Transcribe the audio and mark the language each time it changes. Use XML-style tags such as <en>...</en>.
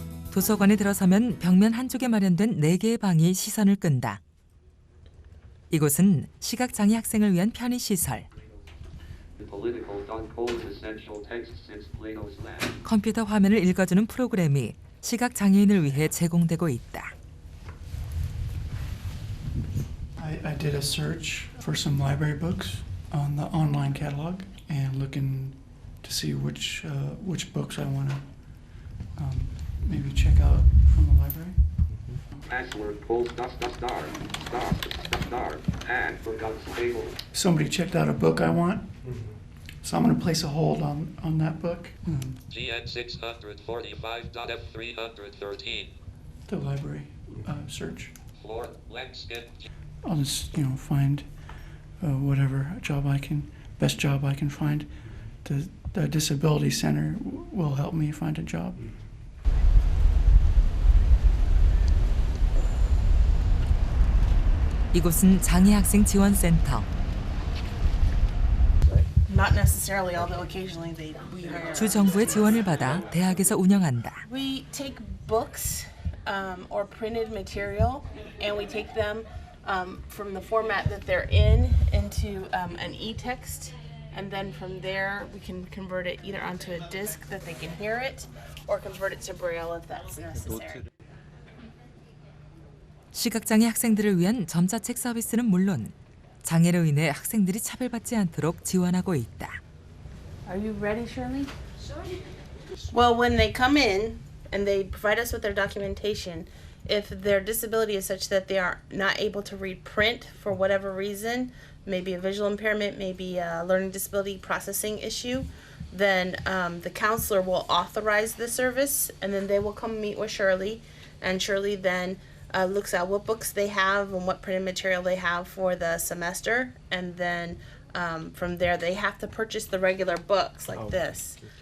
<ko>도서관에 들어서면 벽면 한쪽에 마련된 4개의 방이 시선을 끈다. 이곳은 시각장애 학생을 위한 편의시설. 컴퓨터 화면을 읽어주는 프로그램이 시각장애인을 위해 제공되고 있다.</ko> <en>I did a search for some library books on the online catalog and looking to see which books I want to maybe check out from the library. Somebody checked out a book I want, so I'm going to place a hold on that book. GN 645.F313. The library search. Floor, leg, skin. I'll just, find whatever best job I can find. The disability center will help me find a job.</en> <ko>이곳은 장애학생 지원센터.</ko> <en>Not necessarily, although occasionally we hire.</en> <ko>주 정부의 지원을 받아 대학에서 운영한다.</ko> <en>We take books or printed material, and we take them from the format that they're in into an e-text, and then from there we can convert it either onto a disc that they can hear it, or convert it to Braille if that's necessary.</en> <ko>시각장애 학생들을 위한 점자책 서비스는 물론 장애로 인해 학생들이 차별받지 않도록 지원하고 있다.</ko> <en>Are you ready, Shirley? Sure. Well, when they come in and they provide us with their documentation, if their disability is such that they are not able to read print for whatever reason, maybe a visual impairment, maybe a learning disability processing issue, then the counselor will authorize the service, and then they will come meet with Shirley, and Shirley then looks at what books they have and what printed material they have for the semester, and then from there they have to purchase the regular books like this.</en>